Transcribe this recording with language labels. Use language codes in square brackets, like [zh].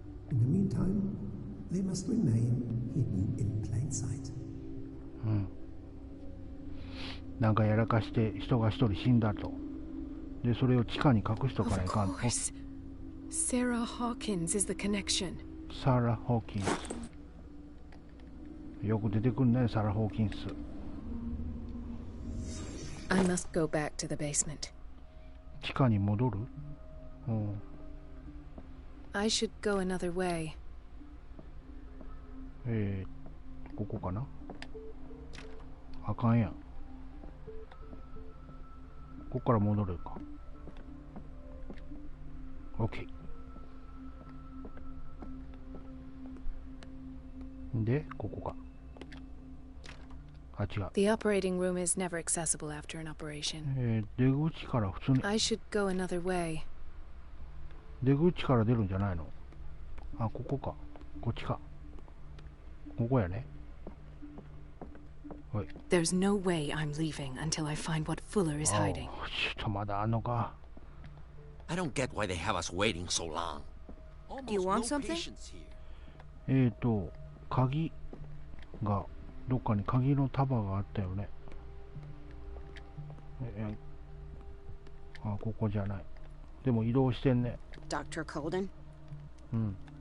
[en] In the meantime, they must remain hidden in plain sight. [ja] なんかやらかして人が一人死んだと。で、それを地下に隠しとかないかんと。 [en] Of course. Sarah Hawkins is the connection. [ja] サラ・ホーキンス。よく出てくるね、サラ・ホーキンス。 [en] I must go back to the basement. [ja] 地下に戻る？うん。 [en] I should go another way. [ja] ここかな？あかんやん。ここから戻るか。 OK。で、ここか。あ、違う。 [en] The operating room is never accessible after an operation. [ja] 出口から普通に。 [en] I should go another way. [ja] 出口から出るんじゃないの？あ、ここか。こっちか。ここやね。はい。 [en] There's no way I'm leaving until I find what Fuller is hiding. [ja] ちょっとまだあんのか。 [en] I don't get why they have us waiting so long. Do you want something? [ja] 鍵がどっかに鍵の束があったよね。あ、ここじゃない。でも移動してんね。 [en] Dr. Colden? [ja] うん。